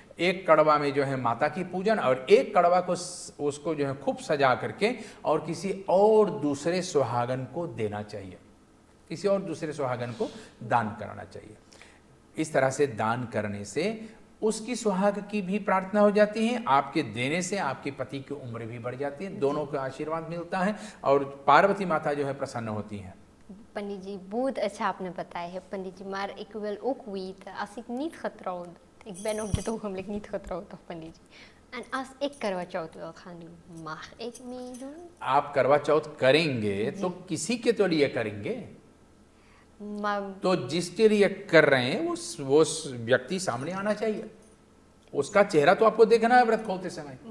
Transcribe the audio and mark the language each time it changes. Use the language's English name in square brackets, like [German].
[Hindi] एक कड़वा में जो है माता की पूजन, और एक कड़वा को उसको जो है खूब सजा करके और किसी और दूसरे सुहागन को देना चाहिए, किसी और दूसरे सुहागन को दान कराना चाहिए। इस तरह से दान करने से उसकी सुहाग की भी प्रार्थना हो जाती है, आपके देने से आपके पति की उम्र भी बढ़ जाती है, दोनों का आशीर्वाद मिलता है और पार्वती माता जो है प्रसन्न होती हैं। [Dutch] पंडित जी, [Hindi] बहुत अच्छा आपने बताया है [Dutch] पंडित जी, maar ik wil ook weten, als ik niet getrouwd, ik ben op dit ogenblik niet getrouwd toch पंडित जी, en als ik करवा चौथ wil gaan doen, mag ik meedoen? [Hindi] आप करवा चौथ करेंगे तो किसी के तो लिए करेंगे, तो जिसके लिए कर रहे हैं वो व्यक्ति सामने आना चाहिए, उसका चेहरा तो आपको देखना है व्रत खोलते समय।